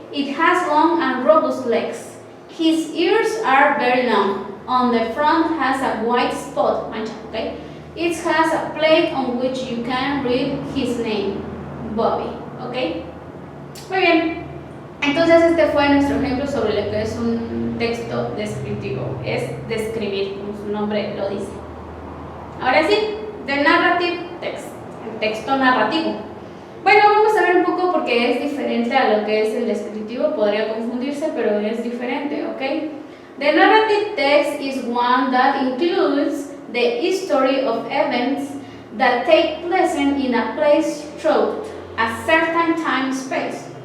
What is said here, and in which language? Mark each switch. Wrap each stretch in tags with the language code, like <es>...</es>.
<en>It has long and robust legs. His ears are very long. On the front has a white spot, mancha, ¿ok? It has a plate on which you can read his name, Bobby, ¿ok?</en> <es>Muy bien. Entonces este fue nuestro ejemplo sobre lo que es un texto descriptivo. Es describir, como su nombre lo dice. Ahora sí,</es> <en>the narrative text,</en> <es>el texto narrativo. Bueno, vamos a ver un poco porque es diferente a lo que es el descriptivo. Podría confundirse, pero es diferente, ¿ok?</es> <en>The narrative text is one that includes the history of events that take place in a place throughout a certain time space.</en>